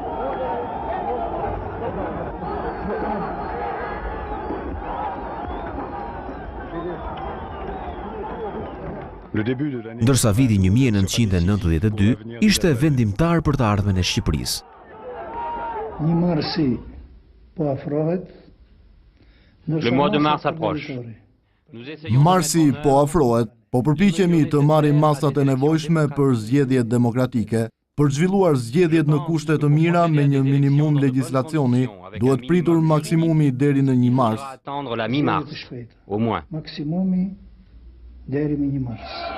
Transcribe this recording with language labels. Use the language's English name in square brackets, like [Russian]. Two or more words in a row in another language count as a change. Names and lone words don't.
[Albanian] Ndërsa viti 1992 ishte vendimtar për të ardhmen e Shqipërisë. Një marsi po afrohet. [French] Le mois de mars approche. [Albanian] Marsi po afrohet po përpiqemi të marrim masat e nevojshme për zgjedhjet demokratike. Për zhvilluar zgjedhjet në kushte të mira me një minimum legjislacioni, duhet pritur maksimumi deri në 1 mars. Maksimumi deri në 1 mars.